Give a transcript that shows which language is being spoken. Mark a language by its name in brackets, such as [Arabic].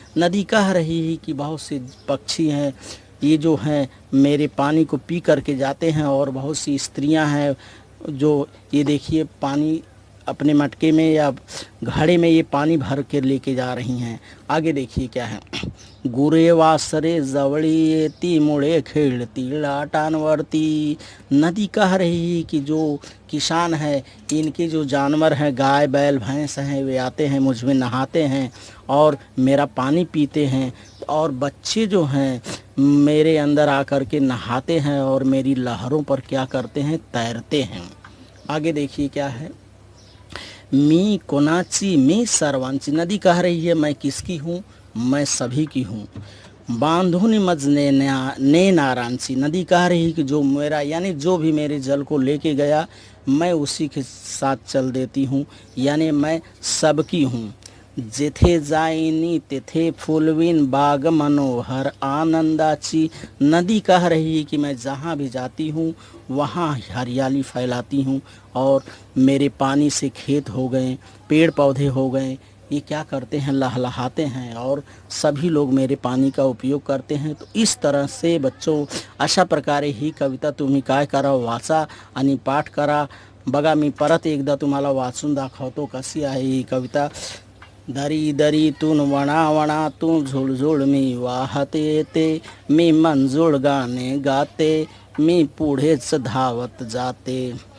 [Hindi] नदी कह रही है कि बहुत से पक्षी हैं, ये जो हैं मेरे पानी को पी करके जाते हैं, और बहुत सी स्त्रियां हैं जो ये देखिए पानी अपने मटके में या घड़े में ये पानी भर के लेके जा रही हैं। आगे देखिए क्या है। [Marathi] गुरे वासरे जवळीयेती, मुळे खेळती लाटांवरती। [Hindi] नदी कह रही है कि जो किसान है, इनके जो जानवर हैं, गाय बैल भैंस हैं, वे आते हैं मुझ में नहाते हैं और मेरा पानी पीते हैं, और बच्चे जो हैं मेरे अंदर आकर के नहाते हैं और मेरी लहरों पर क्या करते हैं, तैरते हैं। आगे देखिए क्या है। [Marathi] मी कोनाची मी सर्वांची। [Hindi] नदी कह रही है मैं किसकी हूँ, मैं सभी की हूँ। [Marathi] बांधुनी मज ने नारांची। [Hindi] नदी कह रही है कि जो मेरा यानी जो भी मेरे जल को लेके गया मैं उसी के साथ चल देती हूँ, यानी मैं सबकी हूँ। [Marathi] जेथे जाइनी तेथे फूलविन, बाग मनोहर आनंदाची। [Hindi] नदी कह रही है कि मैं जहाँ भी जाती हूँ वहाँ हरियाली फैलाती हूँ, और मेरे पानी से खेत हो गए, पेड़ पौधे हो गए, ये क्या करते हैं, लहलहाते हैं और सभी लोग मेरे पानी का उपयोग करते हैं। तो इस तरह से बच्चों [Marathi] अशा प्रकारे ही कविता तुम्ही काय करा, वाचा आणि पाठ करा। बघा मी परत एकदा तुम्हाला वाचून दाखवतो कशी आहे ही कविता। दरी दरीतून वणावणातून झुळझुळ मी वाहते येते, मी मंजूळ गाणे गाते, मी पुढेच धावत जाते।